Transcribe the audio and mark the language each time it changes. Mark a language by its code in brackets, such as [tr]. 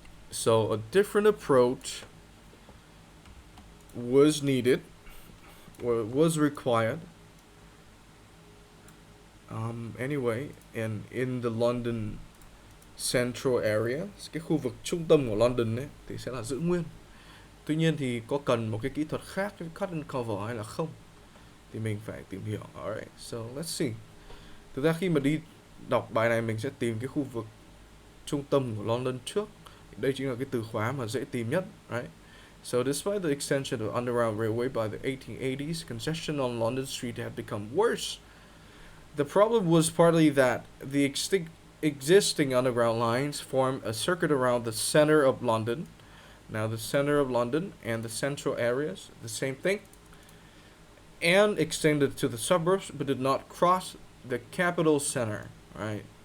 [en] So a different approach was needed, or was required, anyway, and in the London central area, [vi] cái khu vực trung tâm của London ấy, thì sẽ là giữ nguyên. Tuy nhiên thì có cần một cái kỹ thuật khác, cái cut and cover hay là không, thì mình phải tìm hiểu. [en] Alright, so let's see. [vi] Thực ra khi mà đi đọc bài này, mình sẽ tìm cái khu vực trung tâm của London trước. Đây chính là cái từ khóa mà dễ tìm nhất, [en] right? So despite the extension of underground railway by the 1880s, congestion on London Street had become worse. The problem was partly that the existing underground lines form a circuit around the center of London. Now the center of London and the central areas, the same thing, and extended to the suburbs, but did not cross the capital center, right?